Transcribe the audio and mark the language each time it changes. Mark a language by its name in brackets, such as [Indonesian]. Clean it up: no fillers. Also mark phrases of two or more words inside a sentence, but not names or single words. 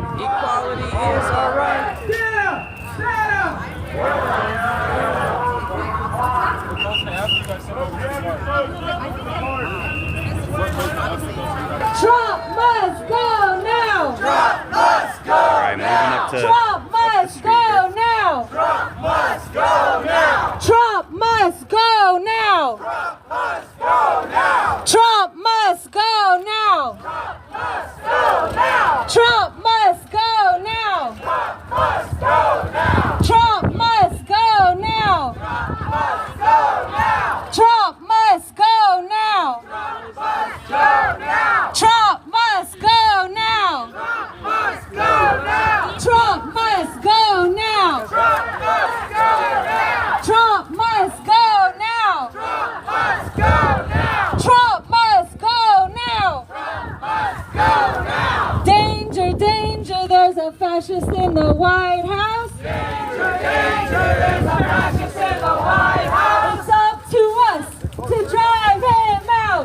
[English] Equality is our right. Get up, stand up. Trump must go now! Trump must go All right, moving up to Trump must go now! Trump must go now. Trump must go now! Trump must go now. Trump must go now! Must go now. Trump must go now! Must go now. Trump must go now! Must go now. Trump must go now! Must go now. Trump must go now! Must go now. Trump must go now! Trump must go now. Trump must go now! Must go now. Trump must go now! Must go now. Danger, danger, there's a fascist in the White House. Danger, there's a fascist in the White House. It's up to us to drive him out.